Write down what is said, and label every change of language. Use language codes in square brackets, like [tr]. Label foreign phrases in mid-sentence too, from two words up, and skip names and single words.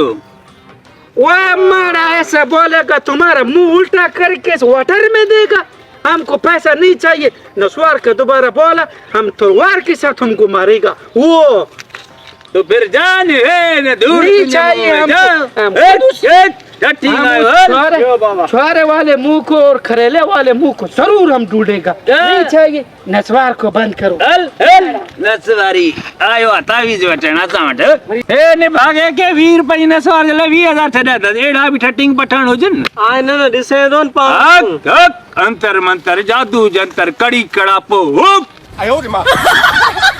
[ur] وہ ہمارا ایسا بولے گا تمہارا منہ الٹا کر کے واٹر میں دے گا ہم کو پیسہ نہیں چاہیے نسوار کا دوبارہ بولا ہم تلوار کے ساتھ ہم کو مارے گا وہ تو پھر جان ہے نہ دور نہیں چاہیے ہم کو چھورے والے منہ کو اور کھریلے والے منہ کو ضرور ہم ڈھونڈے گا نہیں چاہیے نسوار کو بند کرو [sd] नसवारी आयो तावीज वठण असां वटि ए ने भागे के 20 रुपए नसवार जे लाइ 20,000 छॾिया त एड़ा बि ठटिंग पठान हुजन आए न ॾिसे थो न अंतर मंतर जादू जंतर कड़ी कड़ापो